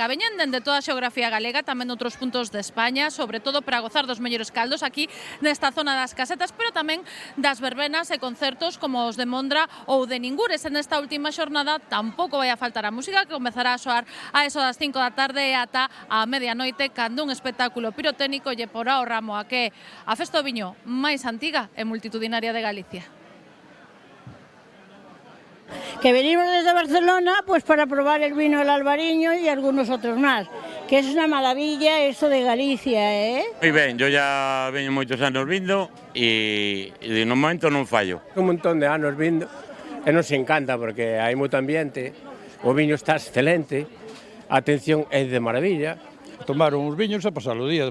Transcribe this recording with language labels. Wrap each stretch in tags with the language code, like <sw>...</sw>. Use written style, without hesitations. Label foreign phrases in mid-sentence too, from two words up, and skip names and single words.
<gl>Veñen dende toda a xeografía galega, tamén outros puntos de España, sobre todo para gozar dos mellores caldos aquí nesta zona das casetas, pero tamén das verbenas e concertos como os de Mondra ou de Ningures.</gl> <es>En esta</es> <gl>última xornada tampouco vai a faltar a música, que comezará a soar a eso das 5 da tarde e ata a medianoite, cando un espectáculo pirotécnico lle porá o ramo a que a festa do viño máis antiga e multitudinaria de Galicia.</gl> <es>Que venimos desde Barcelona pues para probar el vino del Albariño y algunos otros más. que es una maravilla esto de Galicia,</es> <gl>Moi ben,</gl> <es>yo ya</es> <gl>veño moitos anos vindo e no momento non fallo. Un montón de anos vindo e nos encanta porque hai moito ambiente, o viño está excelente, a atención é de maravilla. Tomar uns viños e pasar o día.</gl>